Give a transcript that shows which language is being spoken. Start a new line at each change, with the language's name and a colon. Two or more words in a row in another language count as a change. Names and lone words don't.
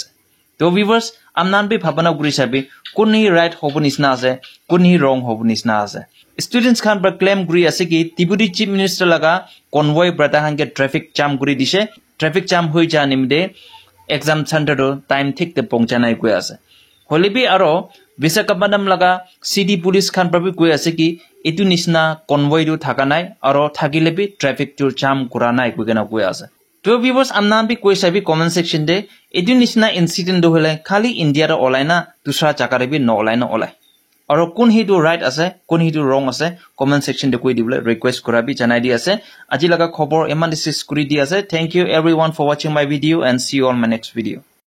Naga Pidgin: To viewers amnan bi bhabana guri sabi kunni right hobo nisna ase kunni wrong hobo nisna ase. Students khan bra claim guri ase ki
English: Deputy Chief Minister
Naga Pidgin: laga convoy bra tahan ke
English: traffic jam
Naga Pidgin: guri dise
English: traffic jam
Naga Pidgin: hoi ja nimde
English: exam center
Naga Pidgin: do time thik te pongchanai koi ase. Holibi aro Visakhapatnam laga
English: city police
Naga Pidgin: khan bra bi koi ase ki etu nisna convoy do thaka nai aro thakile bi traffic to jam kura nai koi gena koi ase. To viewers amna bi koi sabi
English: comment section
Naga Pidgin: de etu nisna incident do hole khali India ra olai na dusra chakare bi no olai na olai. Aro kun hi do right ase kun hi do wrong ase
English: comment section
Naga Pidgin: de koi dibole request kora bi janai di ase. Aji laga khobor eman dis kuri di ase.
English: Thank you everyone for watching my video and see you on my next video.